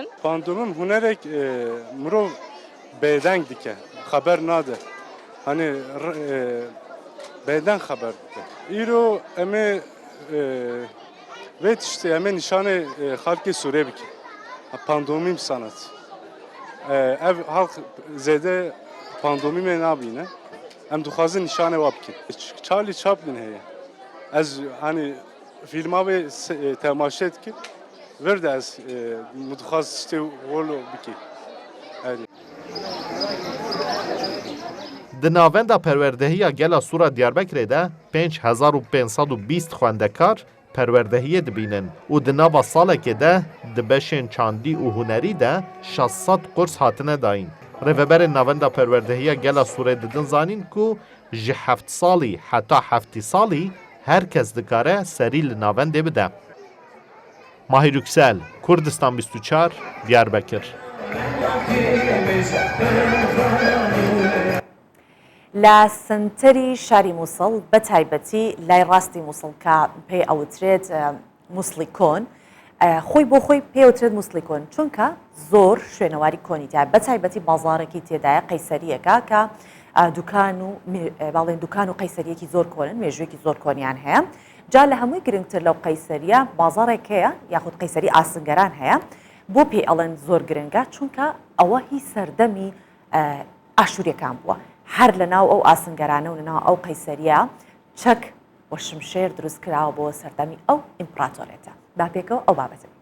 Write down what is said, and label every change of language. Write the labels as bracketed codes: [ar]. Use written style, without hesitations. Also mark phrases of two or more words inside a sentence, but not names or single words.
[ku] Pandomim hunerek mirov bêdeng dike xeber nade hani bêdeng xeber dike îro em ê vê tiştê em ê nîşanê xelkê Sûrê bike pandomîm sanat ev halk zêde pandomîmê nabîne ئەم دوخوازن نیشانە وا بکەین چالی چاپلین هەیە ئەس هەنی فیلماوێ تەماشێت کرد وەردە ئەس مدخواز شتێ وەڵۆ بکەین Di navenda perwerdehiya gela Sura Diyarbekirê de 5520 xwendekar perwerdehiyê dibînin û di nava salekê de di beşên çandî û hunerî de 600 qurs hatine dayîn. Rêveberên navenda perwerdehiya gela Sûrê didin zanîn ku ji 7 salî heta 7 salî herkes dikare serî li navendê bide. Mahir Yüksel, Kurdistan 24, Diyarbekir. [ckb] لە سنتەری شاری مووسڵ بە تایبەتی لای ڕاستی مووسڵ کە پێی ئەوترێت مووسڵی کۆن خۆی بۆ خۆی پێوترێت مووسڵی کۆن چونکە زۆر شوێنەواری کۆنیتە بە تایبەتی بازارێکی تێدایە قەیسەریەکە کە باڵێن دوکان و قەیسەریەکی زۆر کۆنن مێژوویەکی زۆر کۆنیان هەیە جا لە هەمووی گرنگتر لەو قەیسەریە بازارێک هەیە یاخود قەیسەری ئاسنگەران هەیە بۆ پێی ئەڵێن زۆر گرنگە چونکە ئەوە هی سەردەمی ئاشووریەکان بووە هەر لە ناو ئەو ئاسنگەرانە و لەناو ئەو قەیسەریە چەک وە شمشێر دروست کراوە بۆ سەردەمی ئەو ئیمپراتۆرێتە با پێکەوە ئەو بابەتە